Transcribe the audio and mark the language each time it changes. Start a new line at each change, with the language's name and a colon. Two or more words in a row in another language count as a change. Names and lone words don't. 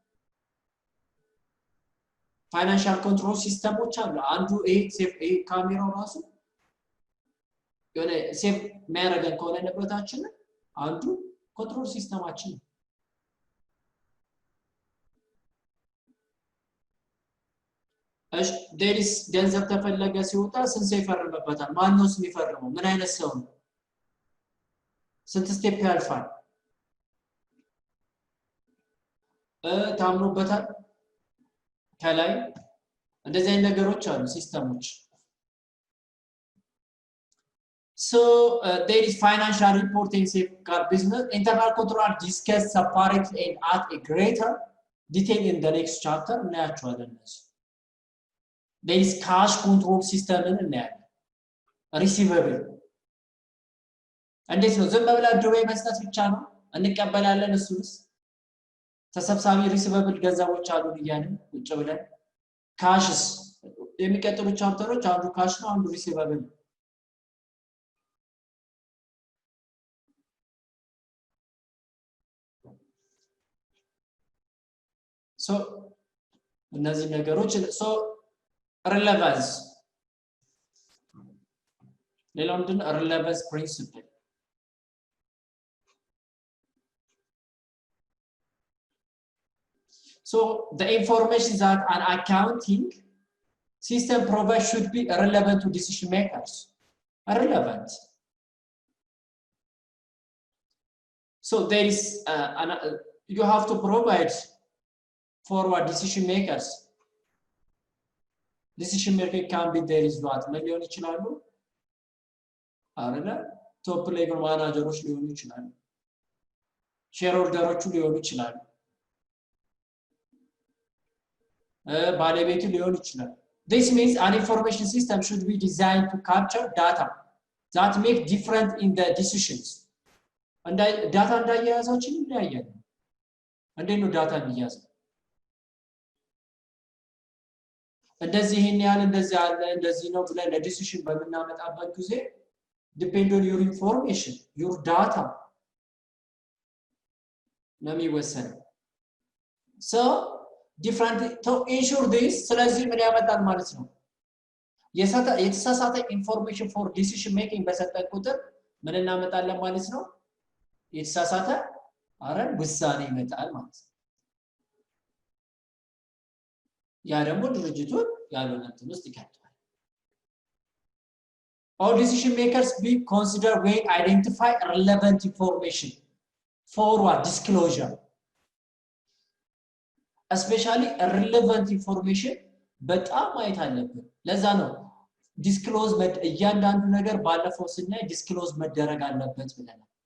English: financial control systems
Amharic: አሉ አንዱ ይሄ ካሜራው ራሱ የሆነ ሴፍ የሚያደርገን ከሆነ ንብረታችን አንዱ ኮንትሮል ሲስተማችን
English: there is
Amharic: ገንዘብ ተፈለገ ሲወጣ ስንት ይፈርምበታል ማን ነው የሚፈርመው ምን አይነት ሰው ነው ስንት ስቴፕ ያልፋል ታምኖበታል ከላይ እንደዚህ አይነት ነገሮች አሉ ሲስተሞች
English: so there is financial reporting safeguard business internal control are discussed separately and at a greater detail in the next chapter እናያቸዋለን there is cash control system እናያለን receivable
Amharic: እንዴት ነው ዝም ብላ ድሮ መስጠት ብቻ ነው እንቀበላለን እሱስ ተሰብሳቢ receivable ገንዘቦች አሉ ይያልን ቁጭ ብለን ካሽስ የሚቀጥሉ ቻፕተሮች አንዱ ካሽ ነው አንዱ receivable so እነዚህ ነገሮች
English: so relevance
Amharic: ሌላው ምንድን
English: relevance principle so the information that an accounting system provides should be relevant to decision makers relevant so there is you have to provide for what decision makers decision making can be there is what
Amharic: ሊሆን ይችላሉ አይደል
English: top level managers
Amharic: ሊሆኑ ይችላሉ ሼር ሆልደሮቹ ሊሆኑ ይችላሉ ባለቤቱ ሊሆን ይችላል
English: this means an information system should be designed to capture data that make different in the decisions
Amharic: ዳታ እንዳያያዛችን ይለያያል እንዴት ነው ዳታ የሚያዘው እንደዚህ ይሄን ያህል እንደዚህ አለ እንደዚህ ነው ብለን ለዲሲሽን በመናመጣበት ጊዜ
English: depend on your information your data
Amharic: ነው የሚወሰነው
English: so different to ensure this
Amharic: ስለዚህ ምን ያመጣል ማለት ነው የተሳሳተ ኢንፎርሜሽን
English: for decision making
Amharic: በሰጠን ቁጥር ምን እናመጣለን ማለት ነው የተሳሳተ አረን ውሳኔ ይመጣል ማለት ነው ያ ደግሞ ድርጅቱን ያለውን እንትን ውስጥ ይከታል
English: all decision makers be consider when identify relevant information
Amharic: for what disclosure especially relevant information በጣም ማየት አለብን ለዛ ነው disclose እያንዳንዱ ነገር ባለፈው ስናይ disclose መደረግ አለበት ብለናል